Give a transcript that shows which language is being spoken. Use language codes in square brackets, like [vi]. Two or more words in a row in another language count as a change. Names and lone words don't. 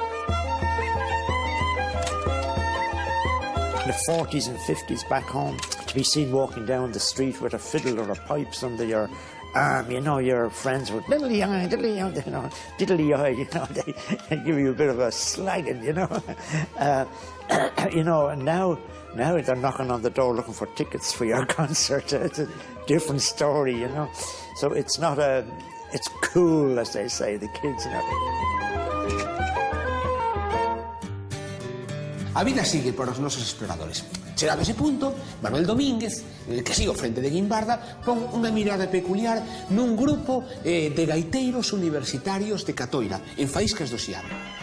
[en] In the 40s and 50s back home, to be seen walking down the street with a fiddle or a pipes under your arm, you know, your friends would diddly-eye, diddly-eye, you know, diddly-eye, you know, they give you a bit of a slagging, you know. You know, and now they're knocking on the door looking for tickets for your concert. It's a different story, you know. So it's not it's cool, as they say, the kids, you know. [gl] A vida sigue para os nosos exploradores. Chegado ese punto, Manuel Domínguez, que sigo frente de Guimbarda, pon unha mirada peculiar nun grupo de gaiteiros universitarios de Catoira, en Faíscas do Xiabre.